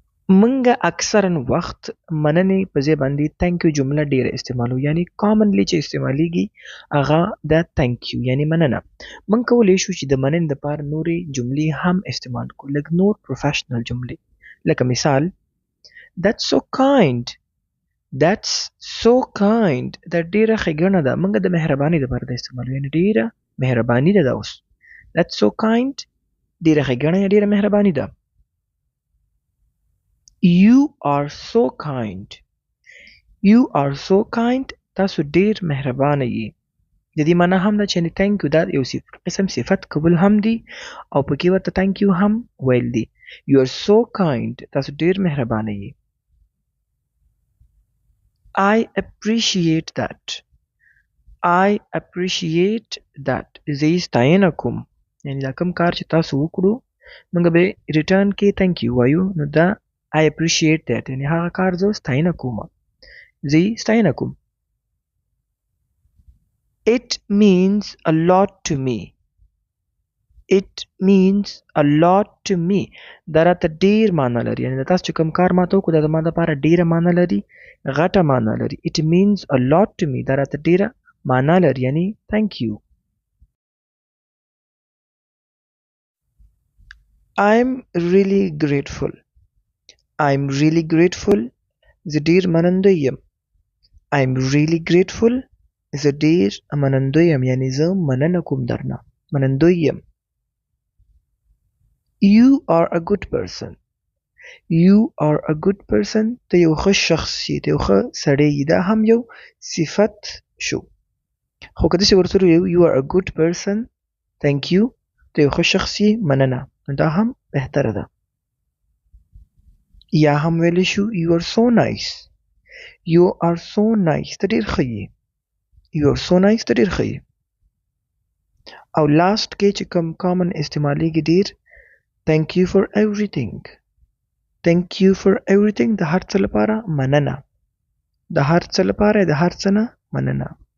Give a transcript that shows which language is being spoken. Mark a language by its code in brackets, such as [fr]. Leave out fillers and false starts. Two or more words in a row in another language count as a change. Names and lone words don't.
[ps] منګه اکثرا وخت مننې په ځای باندې [en] thank you [ps] جمله ډیره استعمالو، یعنی کامنلی چې استعمالیږي هغه د [en] thank you [ps] یعنی مننه. من کولی شو چې د مننې لپاره نورې جملې هم استعمال کړو، لکه نور پروفیشنل جملې، لکه مثال [en] that's so kind، that's so kind [ps] دا ډیره ښېګڼه ده. منګه د مهرباني لپاره د استعمالو، یعنی ډیره مهرباني ده دا اوس. [en] that's so kind [ps] ډیره ښېګڼه یا ډیره مهرباني ده. [en] You are so kind. You are so kind. [ps] تاسو ډیر مهربانه یې. د دې معنی هم ده چې [en] thank you [ps] دا یو قسم صفت قبول هم دی او پکې ورته [en] thank you [ps] هم ویل دی. [en] You are so kind. [ps] تاسو ډیر مهربانه یې. [en] I appreciate that. I appreciate that. [ps] زه یې ستاینه کوم. یعنی دا کوم کار چې تاسو وکړو موږ به ریټرن کې [en] thank you [ps] وایو، نو دا [en] I appreciate that [ps] یعنی هغه کار زه ستاینه کوم، زه یې ستاینه کوم. [en] It means a lot to me. It means a lot to me. [ps] دا راته ډیر معنی لري، یعنی تاسو چې کوم کار ماته وکړو دا زما دپاره ډیره معنی لري، غټه معنی لري. [en] It means a lot to me. [ps] دا راته ډیره معنی لري، یعنی [en] thank you. I'm really grateful. I'm really grateful. [ps] زه ډیر منندوی یم. [en] I'm really grateful. [ps] زه ډیر منندوی یم، یعنی زه مننه کوم درنه، منندوی یم. [en] You are a good person. You are a good person. [ps] ته یو ښه شخص یې، ته یو ښه سړی یې. دا هم یو صفت شو، خو که داسې ورته ووایو [en] you are a good person thank you، [ps] ته یو ښه شخص یې، مننه، دا هم بهتره ده. یا هم ویلی شو [en] you are so nice. You are so nice. [ps] ته ډیر ښه یې. [en] You are so nice. [ps] ته ډیر ښه یې. او لاست کې چې کوم کامن استعمالیږي ډیر [en] thank you for everything. Thank you for everything [ps] د هر څه لپاره مننه، د هر څه لپاره د هر څه نه مننه.